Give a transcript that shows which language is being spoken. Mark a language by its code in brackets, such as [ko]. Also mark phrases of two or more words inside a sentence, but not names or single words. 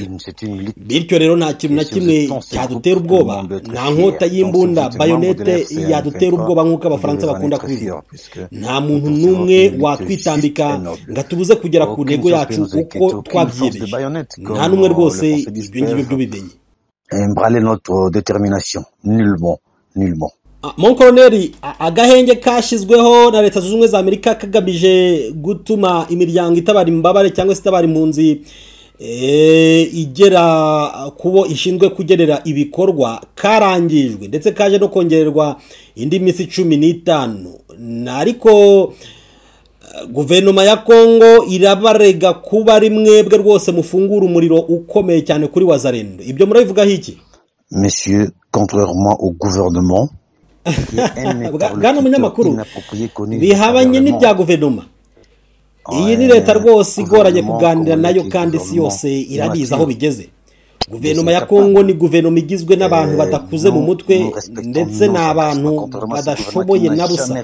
[rw] Bityo rero nta kintu na kimwe cyadutera ubwoba, nta nkota y'imbunda bayonete yadutera ubwoba nk'uko abafaransa bakunda kubivuga. Nta muntu n'umwe watwitambika ngatubuze kugera ku ntego yacu uko twabyiyemeje. Nta n'umwe rwose ibyo ngibyo by'ubimenye. [fr] Embraler notre détermination, nullement. Mon Colonel, [rw] agahenge kashyizweho na Leta Zunze Ubumwe za Amerika kagamije gutuma imiryango itabara imbabare cyangwa se itabara impunzi igera kubo ishinzwe kugerera ibikorwa karangijwe, ndetse kaje no kongererwa indi minsi 15. Ariko guverinoma ya Kongo irabarega kuba rimwe bwe rwose mufungura umuriro ukomeye cyane kuri Wazalendo. Ibyo murabivugaho iki? [fr] Monsieur, contrairement au gouvernement, [rw] bwana munyamakuru, bihabanye n'ibya guverinoma. Iyi ni leta rwose igoranye kuganira nayo kandi si yose irabizi aho bigeze. Guverinoma ya Kongo ni guverinoma igizwe n'abantu badakuze mu mutwe ndetse n'abantu badashoboye na busa.